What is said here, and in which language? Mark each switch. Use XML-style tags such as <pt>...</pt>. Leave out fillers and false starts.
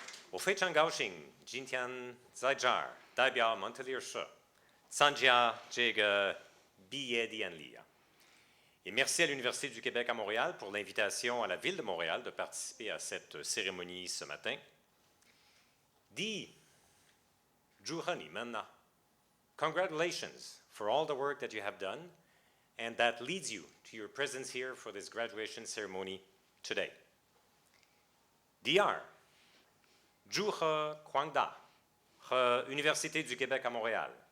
<zh>我非常高兴今天在这儿代表蒙特利尔市参加这个毕业典礼啊。</zh> <fr>Et merci à l'Université du Québec à Montréal pour l'invitation à la Ville de Montréal de participer à cette cérémonie ce matin.</fr> <zh>祝贺你们啊</zh> <en>Congratulations for all the work that you have done and that leads you to your presence here for this graduation ceremony today.</en> <zh>第二，祝贺广大和 Université du Québec à Montréal.</zh>